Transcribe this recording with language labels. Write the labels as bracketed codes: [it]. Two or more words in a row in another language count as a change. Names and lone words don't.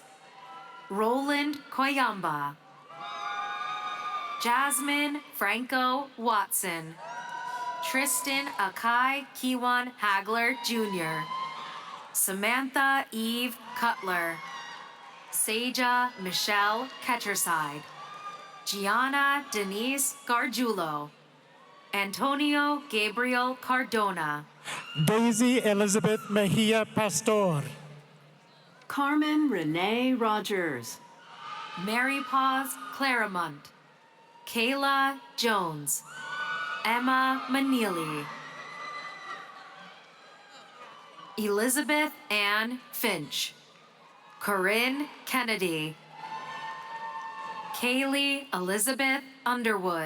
[en] Roland Koyamba. Jasmine Franco Watson. Tristan Akai Kiwan Hagler Jr. Samantha Eve Cutler. Seja Michelle Ketcherside. Gianna Denise Gargiulo. Antonio Gabriel Cardona. Daisy Elizabeth Mejia Pastor. Carmen Renee Rogers. Mary Paz Claremont. Kayla Jones. Emma Manili. Elizabeth Ann Finch. Corinne Kennedy. Kaylee Elizabeth Underwood.